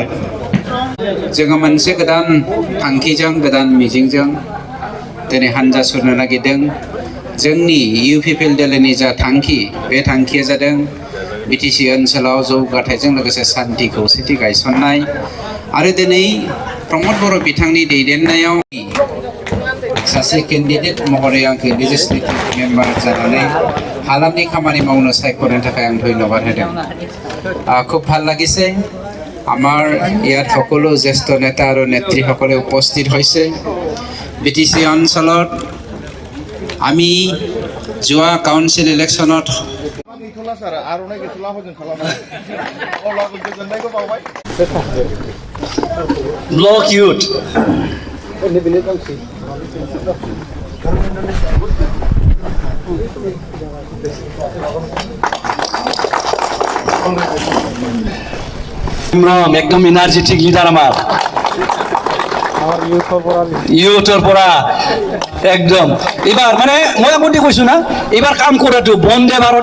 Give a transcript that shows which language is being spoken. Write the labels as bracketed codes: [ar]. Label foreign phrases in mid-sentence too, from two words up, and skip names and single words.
[brx] जोङो मोनसे गोदान थांखिजों गोदान मिजिंजों दिनै हानजा सुरनो नागिरदों जोंनि इउपिपिएल दोलोनि जा थांखि बे थांखिया जादों बिटिसि ओनसोलाव जौगाथायजों लोगोसे सान्थि खौसेथि गायसननाय आरो दिनै प्रमद बर' बिथांनि दैदेननायाव सासे केन्डिडेट महरै आंखौ लेजिस्लेटिभ मेम्बार जानानै हालामनि खामानि मावनो सायख'नो थाखाय आं धन्यबाद होदों [as] খুব ভাল লাগিছে আমাৰ ইয়াত সকলো জ্যেষ্ঠ নেতা আৰু নেত্ৰীসকলে উপস্থিত হৈছে বিটিসি অঞ্চলত আমি যোৱা [en] council election block youth एकदम energetic leader আমার [as] ইউথৰ পৰা একদম এবাৰ মানে মই আপুনি কৈছো না এবাৰ কাম কৰাটো বন্দে ভাৰত